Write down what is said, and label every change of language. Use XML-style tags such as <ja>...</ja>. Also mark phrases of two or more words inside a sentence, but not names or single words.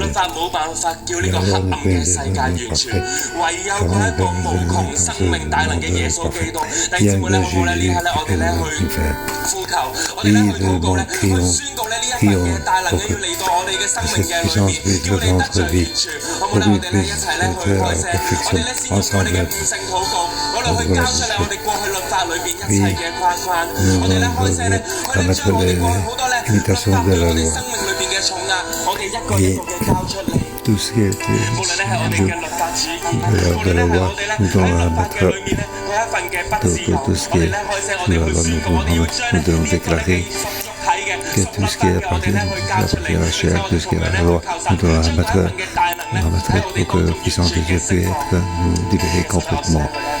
<fr>Et alors nous prenons</fr> <yue>唯有嗰一個無窮生命大能嘅耶穌基督，弟兄們咧，好咧，呢係咧，我哋咧去呼求，我哋咧去禱告咧，去宣告咧呢一份嘅大能嘅要嚟到我哋嘅生命嘅裏面，叫你得着完全。好唔好咧？我哋咧一齊咧去開聲，我哋咧先用我哋嘅悟性禱告，我哋去交出嚟我哋過去律法裏邊一切嘅框框，我哋咧開聲咧，我哋將我哋過去好多咧律法對我哋生命裏邊嘅重壓，我哋一個一個嘅交出嚟。</yue> <fr>Tout ce qui est de la loi, nous devons la mettre tout ce qui est de la loi, nous devons déclarer que tout ce qui est à partir de la chair, tout ce qui est de la loi, nous devons la mettre pour que la puissance de Dieu puisse être nous libérer complètement.</fr>